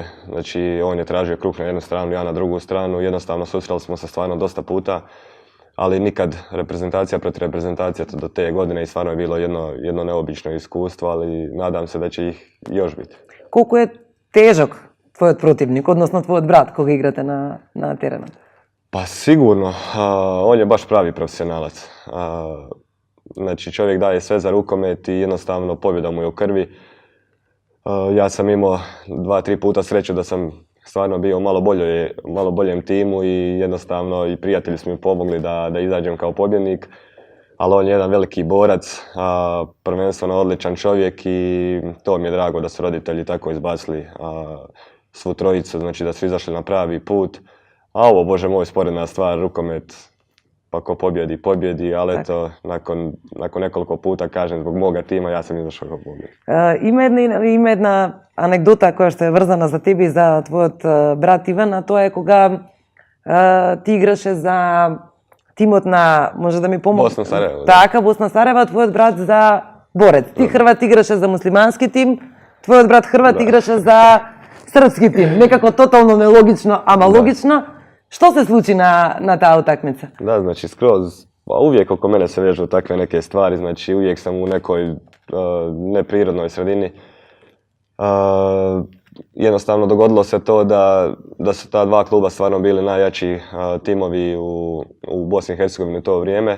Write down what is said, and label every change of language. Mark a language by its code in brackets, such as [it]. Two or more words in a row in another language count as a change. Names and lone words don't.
[hr] Znači on je tražio kruh na jednu stranu, ja na drugu stranu, jednostavno susreli smo se stvarno dosta puta, ali nikad reprezentacija protiv reprezentacije do te godine i stvarno je bilo jedno neobično iskustvo, ali nadam se da će ih još biti. [mk] Колку е тежок твојот противник, односно твојот брат кога играте на теренот? [hr] Pa sigurno, on je baš pravi profesionalac. Znači čovjek daje sve za rukomet i jednostavno pobjeda mu je u krvi. Ja sam imao 2-3 puta sreću da sam stvarno bio u malo boljem timu i jednostavno i prijatelji su mi pomogli da izađem kao pobjednik. Ali on je jedan veliki borac, prvenstveno odličan čovjek i to mi je drago da su roditelji tako izbacili svu trojicu, znači da su izašli na pravi put. A ovo, Bože moj, sporedna stvar, rukomet, pa ko pobjedi, ali eto, nakon nekoliko puta, kažem, zbog moga tima, ja sam izašao kao pobjednik. [mk] Има една анекдота која што е врзана за тебе и за твојот брат Иван, а тоа е кога ти играше за тимот на, може да ми помогне? Босна Сараево. Така, Босна Сараево, твојот брат за борец. Ти Хрват играше за муслимански тим, твојот брат Хрват играше за српски тим. Некако тотално нелогично, ама логично. Што се случи на та утакмица? [hr] Da, znači skroz, uvijek oko mene se vežu takve neke stvari, znači uvijek sam u nekoj neprirodnoj sredini. Jednostavno dogodilo se to da su ta dva kluba stvarno bili najjači timovi u Bosni i Hercegovini u to vrijeme.